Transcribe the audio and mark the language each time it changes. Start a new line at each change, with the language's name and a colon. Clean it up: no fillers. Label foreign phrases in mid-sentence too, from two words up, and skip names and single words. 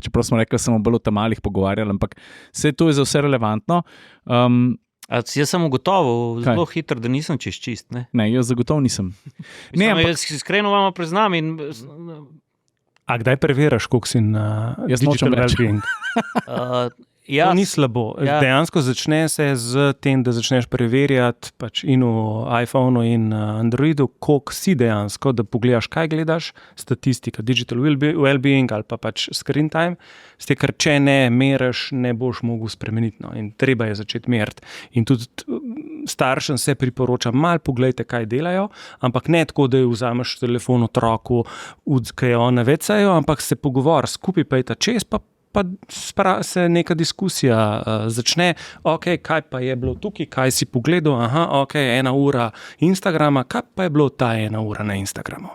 Slovenian: Čeprav smo rekli, da smo bolj o tem malih pogovarjali, ampak to je za vse relevantno. Jaz sem ugotovil zelo hitro, da nisem čist. Ne, jaz zagotovo nisem. Jaz iskreno vam priznam. A kdaj preveriš, koliko si na
English: digital well-being?
Slovenian: To ni slabo. Ja. Dejansko začne se z tem, da začneš preverjati pač in v iPhonu in Androidu, koliko si dejansko, da pogledaš, kaj gledaš, statistika,
English: digital well-being
Slovenian: ali pa pač
English: screen time,
Slovenian: ker če ne meriš, ne boš mogel spremeniti. No. In treba je začeti meriti. In tudi staršem se priporoča, malo pogledajte, kaj delajo, ampak ne tako, da vzameš telefon otroku, kaj on vecajo, ampak se pogovor, skupaj pa je ta čez, pa se neka diskusija začne, kaj pa je bilo tukaj, kaj si pogledal, 1 ura Instagrama, kaj pa je bilo ta 1 ura na Instagramu.